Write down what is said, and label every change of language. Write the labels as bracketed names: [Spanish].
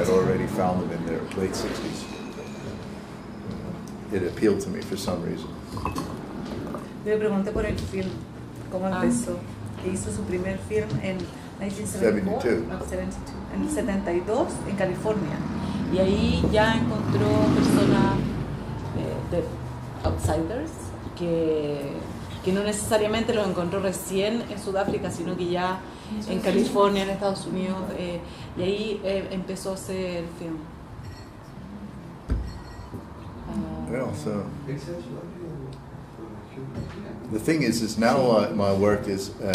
[English] I'd already found them in their late 60s. It appealed to me for some reason. [Spanish] Le pregunté por el film, cómo empezó. Que hizo su primer film en 1972, en el 72 en California. Y ahí ya encontró personas de outsiders que no necesariamente los encontró recién en Sudáfrica, sino que ya en California, en Estados Unidos, y ahí empezó a hacer el film. [English] Well, so the thing is now my work is.